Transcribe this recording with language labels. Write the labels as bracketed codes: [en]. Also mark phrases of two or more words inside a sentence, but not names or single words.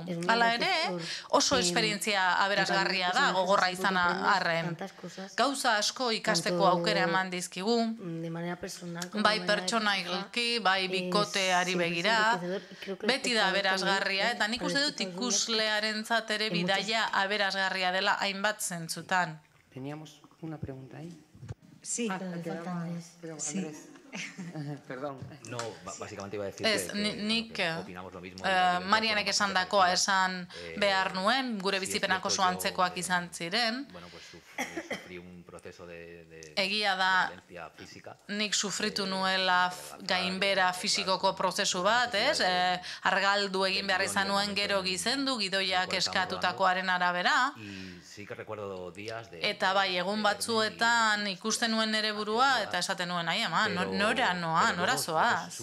[eu] Hala ere, oso esperientzia aberasgarria da, gogorra izan arren. Gauza asko ikasteko aukera eman dizkigu, bai pertsonailki, bai bikoteari begira, beti da aberasgarria, eta nik uste dut ikuslearentzat ere bidaia aberasgarria dela hainbat zentzutan. [es] Teníamos una pregunta ahí. Sí, Andrés. Perdón. No, básicamente iba a decir que opinamos lo mismo. [eu] Marianek esan dakoa esan behar nuen, gure bizipenak oso antzekoak izan ziren. [es] Bueno, pues sufrí un proceso de [eu] egia da, nik sufritu nuela gainbera fisikoko prozesu bat, argaldu egin behar izan nuen gero gizendu, gidoiak eskatutakoaren arabera. Eta bai, egun batzuetan ikusten nuen nere burua eta esaten nuen, ai ama, nora zoaz.